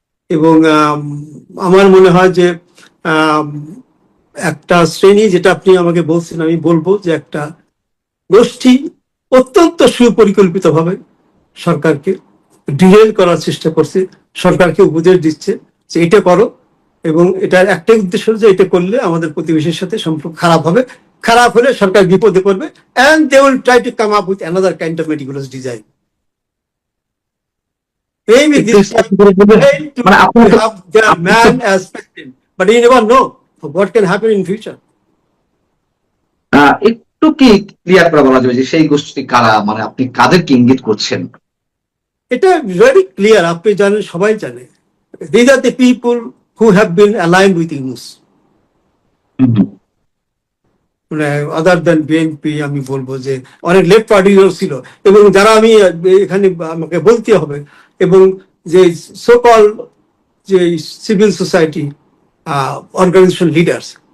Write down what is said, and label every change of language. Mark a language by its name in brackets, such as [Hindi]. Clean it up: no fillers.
[Bangla] এবং আমার মনে হয় যে একটা শ্রেণী, যেটা আপনি আমাকে বলছেন, আমি বলবো যে একটা গোষ্ঠী অত্যন্ত সুপরিকল্পিত ভাবে সরকারকে ডিরেল করার চেষ্টা করছে, সরকারকে উপদেশ দিচ্ছে যে এটা করো, এবং এটার একটাই উদ্দেশ্য যে এটা করলে আমাদের প্রতিবেশীর সাথে সম্পর্ক খারাপ হবে, খারাপ হলে সরকার বিপদে পড়বে, [English] and they will try to come up with another kind of meticulous design. Maybe this time to have their man as president, but you never know what can happen in future. [Bangla] একটু কি clear করে বলা যাবে যে সেই গোষ্ঠী কারা, মানে আপনি কাদেরকে ইঙ্গিত করছেন? এটা ভেরি ক্লিয়ার, আপনি জানেন, সবাই জানে। [English] These are the people who have been aligned with Yunus. [Bangla] মানে আদার দেন বিএনপি, আমি বলবো যে অনেক লেফট পার্টিও ছিল, এবং যারা আমি এখানে আমাকে বলতে হবে, এবং যে সোকল যে সিভিল সোসাইটি অর্গানাইজেশন লিডার্স,